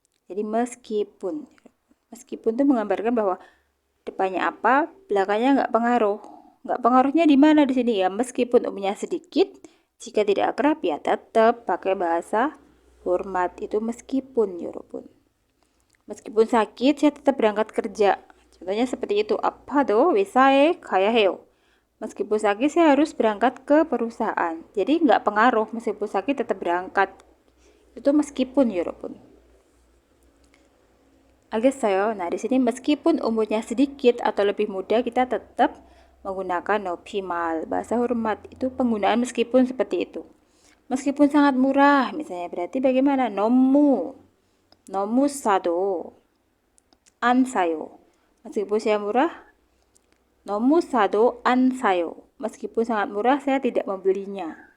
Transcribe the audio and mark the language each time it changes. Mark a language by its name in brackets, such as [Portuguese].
[Indonesian] Jadi meskipun itu menggambarkan bahwa depannya apa, belakangnya nggak pengaruh. Nggak pengaruhnya di mana di sini ya? Meskipun umurnya sedikit, jika tidak akrab ya tetap pakai bahasa hormat. Itu meskipun, 여러분. Meskipun sakit, saya tetap berangkat kerja. Contohnya seperti itu. [Korean] 아파도 회사에 가야 해요. [Indonesian] Meskipun sakit, saya harus berangkat ke perusahaan. Jadi nggak pengaruh, meskipun sakit tetap berangkat. Itu meskipun, 여러분. [Korean] 알겠어요? [Indonesian] Nah, di sini meskipun umurnya sedikit atau lebih muda, kita tetap menggunakan 높임말. Bahasa hormat itu penggunaan meskipun seperti itu. Meskipun sangat murah, misalnya berarti bagaimana? [Korean] 너무 싸도 안 사요. [Indonesian] Meskipun saya murah, [Korean] 너무 싸도 안 사요. [Indonesian] Meskipun sangat murah, saya tidak membelinya.